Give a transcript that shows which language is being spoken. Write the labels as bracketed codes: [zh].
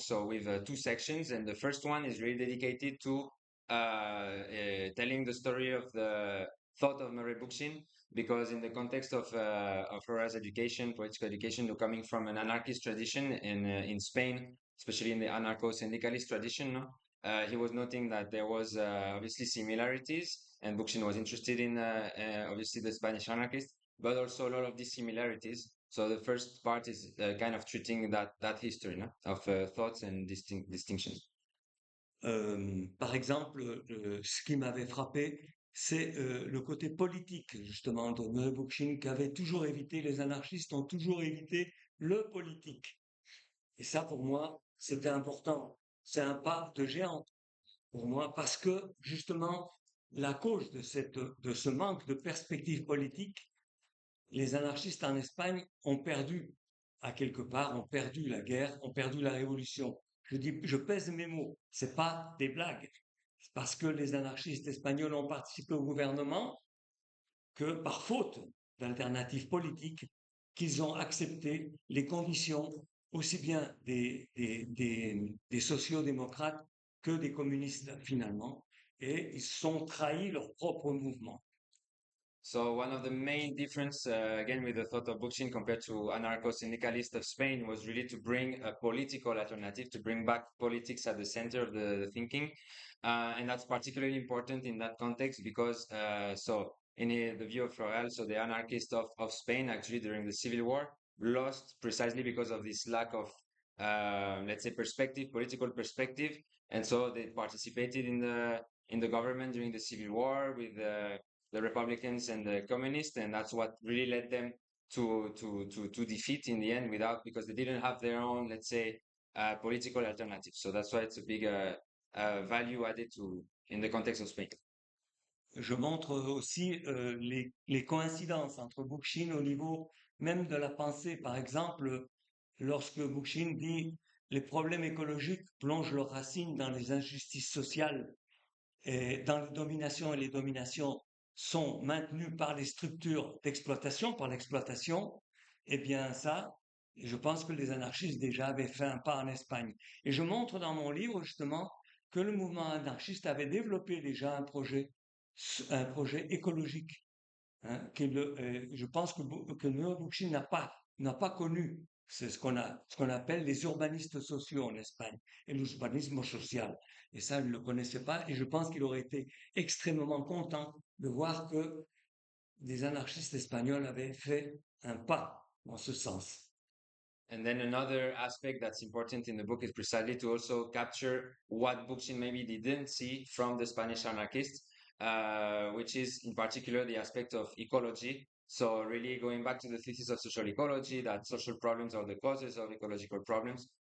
[en] So with two sections, and the first one is really dedicated to telling the story of the thought of Murray Bookchin, because in the context of Ferrer's education, political education, coming from an anarchist tradition in Spain, especially in the anarcho-syndicalist tradition, no? He was noting that there was obviously similarities, and Bookchin was interested in obviously the Spanish anarchists, but also a lot of dissimilarities. So the first part is kind of treating that history, no? Of thoughts and distinctions. [fr] Par exemple, ce qui m'avait frappé, c'est le côté politique, justement, de Murray Bookchin, qui avait toujours évité, les anarchistes ont toujours évité le politique. Et ça, pour moi, c'était important. C'est un pas de géant pour moi, parce que, justement, la cause de ce manque de perspective politique, les anarchistes en Espagne ont perdu, à quelque part, ont perdu la guerre, ont perdu la révolution. Je pèse mes mots, c'est pas des blagues. C'est parce que les anarchistes espagnols ont participé au gouvernement que, par faute d'alternatives politiques, qu'ils ont accepté les conditions aussi bien des sociaux-démocrates que des communistes, finalement, et ils ont trahi leur propre mouvement. [en] So one of the main difference, again, with the thought of Bookchin compared to anarcho-syndicalists of Spain was really to bring a political alternative, to bring back politics at the center of the thinking. And that's particularly important in that context because, so in the view of Royal, so the anarchists of Spain actually during the Civil War lost precisely because of this lack of, let's say, perspective, political perspective. And so they participated in the government during the Civil War with the Republicans and the communists, and that's what really led them to defeat in the end because they didn't have their own, let's say, political alternative. So that's why it's a big value added in the context of Spain. [fr] Je montre aussi les coïncidences entre Bookchin au niveau même de la pensée. Par exemple, lorsque Bookchin dit les problèmes écologiques plongent leurs racines dans les injustices sociales et dans les dominations, et les dominations sont maintenues par les structures d'exploitation, par l'exploitation, eh bien ça, je pense que les anarchistes déjà avaient fait un pas en Espagne. Et je montre dans mon livre justement que le mouvement anarchiste avait développé déjà un projet écologique. Hein, je pense que Bookchin n'a pas connu. C'est ce qu'on appelle les urbanistes sociaux en Espagne et l'urbanisme social. Et ça, il ne le connaissait pas. Et je pense qu'il aurait été extrêmement content de voir que des anarchistes espagnols avaient fait un pas dans ce sens. [en] And then another aspect that's important in the book is precisely to also capture what Bookchin maybe didn't see from the Spanish anarchists, which is in particular the aspect of ecology. So really going back to the thesis of social ecology, that social problems are the causes of ecological problems.